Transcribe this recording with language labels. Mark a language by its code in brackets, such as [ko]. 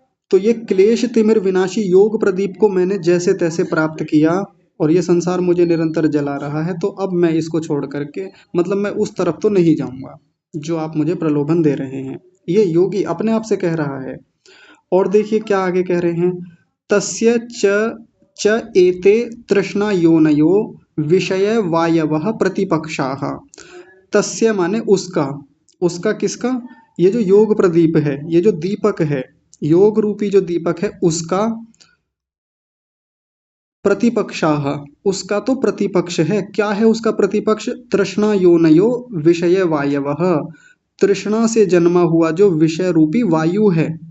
[hi] तो ये क्लेश तिमिर विनाशी योग प्रदीप को मैंने जैसे तैसे प्राप्त किया, और ये संसार मुझे निरंतर जला रहा है, तो अब मैं इसको छोड़ करके, मतलब मैं उस तरफ तो नहीं जाऊंगा जो आप मुझे प्रलोभन दे रहे हैं। ये योगी अपने आप से कह रहा है। और देखिए क्या आगे कह रहे हैं, [sa] तस्य च च एते तृष्णायोनयो विषय वायवः प्रतिपक्षाः। [hi] तस्य माने उसका, उसका किसका, ये जो योग प्रदीप है, ये जो दीपक है, योग रूपी जो दीपक है उसका प्रतिपक्षाः, उसका तो प्रतिपक्ष है। क्या है उसका प्रतिपक्ष? [sa] तृष्णा योनयो विषय वायवः, [hi] तृष्णा से जन्मा हुआ जो विषय रूपी वायु है।